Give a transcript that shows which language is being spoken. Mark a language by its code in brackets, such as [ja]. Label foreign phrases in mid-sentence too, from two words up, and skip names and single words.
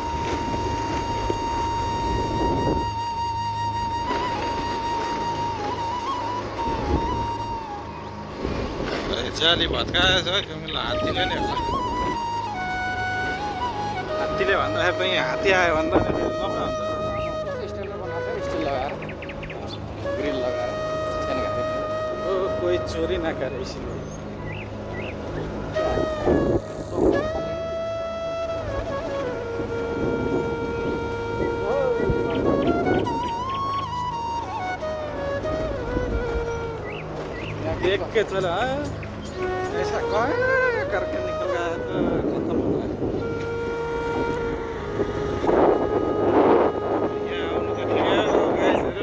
[ne] जाली भत्काएछ तिमीलाई हात्तीले नै हो। हात्तीले भन्दाखेरि पनि हात्ती आयो भने त लफडा हुन्छ। स्टिलले बनाएको छ, स्टिल लगाएर ग्रिल लगाएर सानो घाटे। ओ कोही चोरी नगरे इसलिए। [hi] देख के चला ऐसा कौन करके निकल गया तो खत्म हो गया। [ne] यहाँ आउनु त ठिकै हो गाइजहरू।